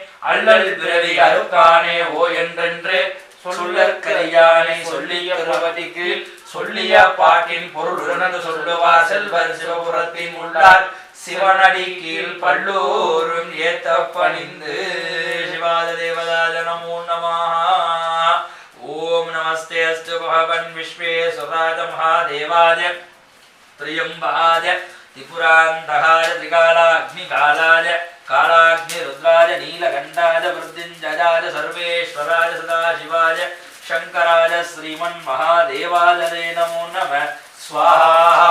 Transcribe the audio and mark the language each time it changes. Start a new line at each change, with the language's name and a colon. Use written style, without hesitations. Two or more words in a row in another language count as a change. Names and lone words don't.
Tamil: அல்லல் பிறவி அறுப்பானே ஓ என்றென்று சொல்லற்கரியானை சொல்லிய திருவதிக்கு சொல்லிய பாட்டின் பொருள் உணர்ந்து சொல்லுவார் செல்வர் சிவபுரத்தின் உள்ளார் சிவனடி கீழ் பல்லோரும் ஏத்த பணிந்து
Sanskrit: शिवात देवताज नमो नमः. ॐ नमस्ते अस्तु भगवन् विश्वेश्वराज महादेवाज त्र्यंबकाय त्रिपुरान्तकाय त्रिकालाग्निकालाय कालाग्निरुद्राय नीलकण्ठाय मृत्युञ्जयाय सर्वेश्वराय सदाशिवाय शंकराय श्रीमन्महादेवाय नमो नमः स्वाहा.